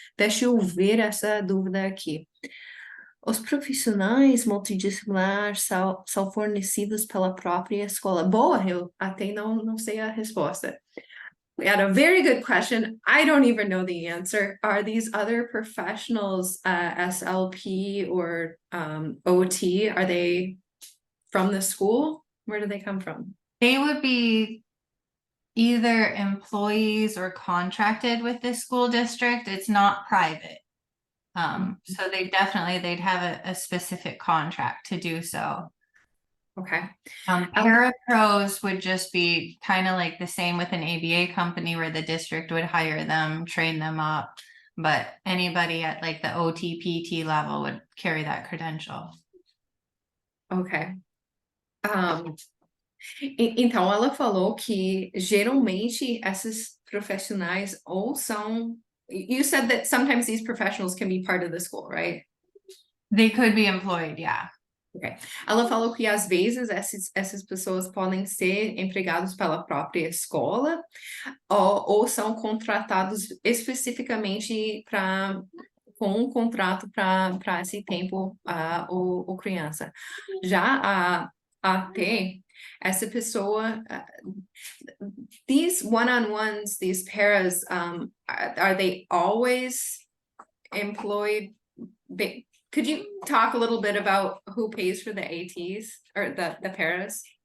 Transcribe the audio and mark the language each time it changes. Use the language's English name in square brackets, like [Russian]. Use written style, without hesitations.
[Portuguese] Deixa eu ver essa dúvida aqui. Os profissionais multidisciplinares são fornecidos pela própria escola? Boa, eu até não sei a resposta. [English] We had a very good question. I don't even know the answer. Are these other professionals, SLP or OT, are they from the school? Where do they come from? They would be either employees or contracted with the school district. It's not private. So they'd have a specific contract to do so. Okay. Parapros would just be kind of like the same with an ABA company where the district would hire them, train them up, but anybody at like the OTPT level would carry that credential. Ok. [Portuguese] Então, ela falou que geralmente esses profissionais ou são. [English] You said that sometimes these professionals can be part of the school, right? They could be employed, yeah. Okay. [Portuguese] Ela falou que às vezes essas pessoas podem ser empregados pela própria escola ou são contratados especificamente com um contrato para esse tempo o criança. Já a AT, essa pessoa, [English] these one-on-ones, these paras, are they always employed? Could you talk a little bit about who pays for the ATs or the paras?